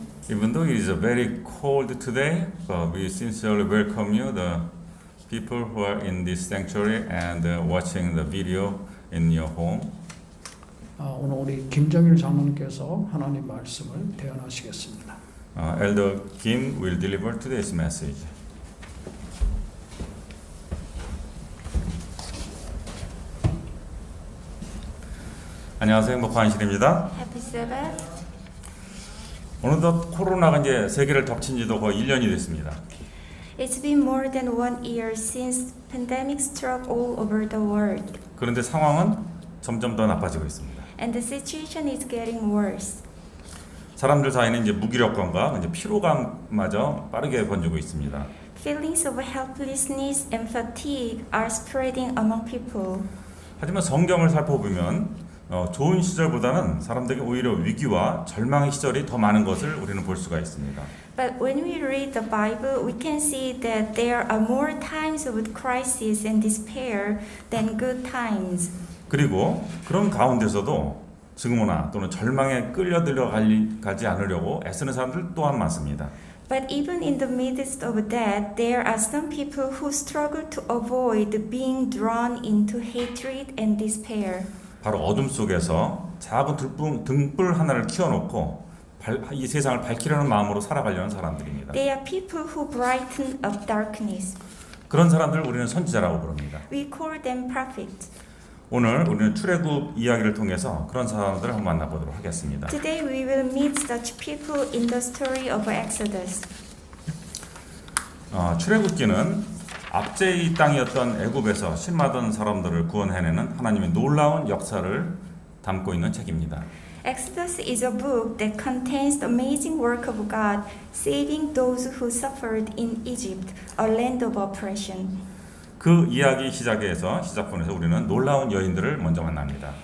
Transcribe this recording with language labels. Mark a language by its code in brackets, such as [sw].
[en] Even though it is very cold today, but we sincerely welcome you, the people who are in this sanctuary and watching the video in your home. [ko] 오늘 우리 김정일 장로님께서 하나님 말씀을 대언하시겠습니다. [en] Elder Kim will deliver today's message. [ko] 안녕하세요, 행복한 안실입니다. [en] Happy Sabbath. [ko] 어느덧 코로나가 이제 세계를 덮친 지도 거의 1년이 됐습니다. [en] It's been more than 1 year since pandemic struck all over the world, [ko] 그런데 상황은 점점 더 나빠지고 있습니다. [en] and the situation is getting worse. [ko] 사람들 사이는 이제 무기력감과 이제 피로감마저 빠르게 번지고 있습니다. [en] Feelings of helplessness and fatigue are spreading among people. [ko] 하지만 성경을 살펴보면 좋은 시절보다는 사람들에게 오히려 위기와 절망의 시절이 더 많은 것을 우리는 볼 수가 있습니다. [en] But when we read the Bible, we can see that there are more times of crisis and despair than good times. [ko] 그리고 그런 가운데서도 증오나 또는 절망에 끌려들어 가지 않으려고 애쓰는 사람들 또한 많습니다. [en] But even in the midst of that, there are some people who struggle to avoid being drawn into hatred and despair. [ko] 바로 어둠 속에서 작은 등불 하나를 키워놓고 이 세상을 밝히려는 마음으로 살아가려는 사람들입니다. [en] They are people who brighten up darkness. [ko] 그런 사람들을 우리는 선지자라고 부릅니다. [en] We call them prophets. [ko] 오늘 우리는 출애굽 이야기를 통해서 그런 사람들을 한번 만나보도록 하겠습니다. [en] Today we will meet such people in the story of Exodus. [ko] 출애굽기는 압제의 땅이었던 애굽에서 신마던 사람들을 구원해내는 하나님의 놀라운 역사를 담고 있는 책입니다. [en] Exodus is a book that contains the amazing work of God saving those who suffered in Egypt, a land of oppression. [ko] 그 이야기 시작부에서 우리는 놀라운 여인들을 먼저 만납니다.